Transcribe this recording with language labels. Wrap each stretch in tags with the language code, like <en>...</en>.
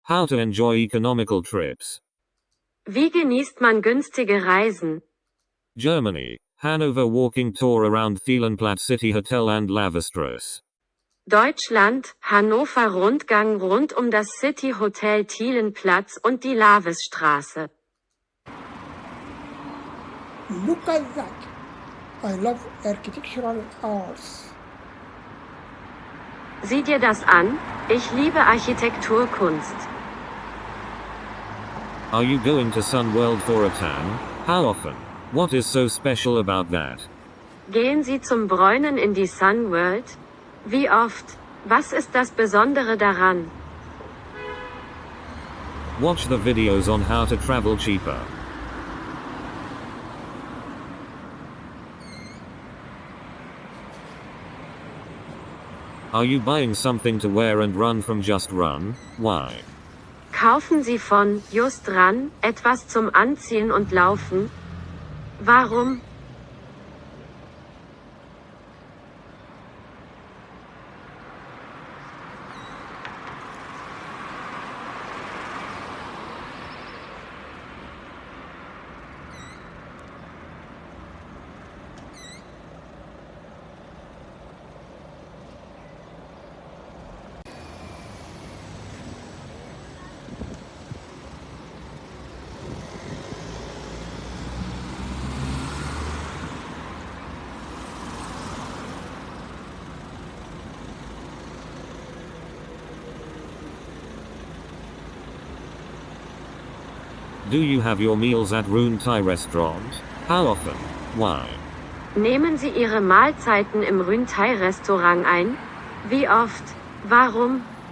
<en>How to enjoy economical trips.</en> <de>Wie genießt man günstige Reisen?</de> <en>Germany, Hannover walking tour around Thielenplatz City Hotel and Lavesstrasse.</en> <de>Deutschland, Hannover Rundgang rund um das City Hotel Thielenplatz und die Lavesstrasse.</de> <en>Look at that. I love architectural arts.</en> <de>Sieh dir das an, ich liebe Architekturkunst.</de> <en>Are you going to Sun World for a tan? How often? What is so special about that?</en> <de>Gehen Sie zum Bräunen in die Sun World? Wie oft? Was ist das Besondere daran?</de> <en>Watch the videos on how to travel cheaper. Are you buying something to wear and run from Just Run? Why?</en> <de>Kaufen Sie von Just Run etwas zum Anziehen und Laufen? Warum?</de> <en>Do you have your meals at Rune Thai restaurant? How often? Why?</en> <de>Nehmen Sie Ihre Mahlzeiten im Rune Thai Restaurant ein? Wie oft? Warum?</de>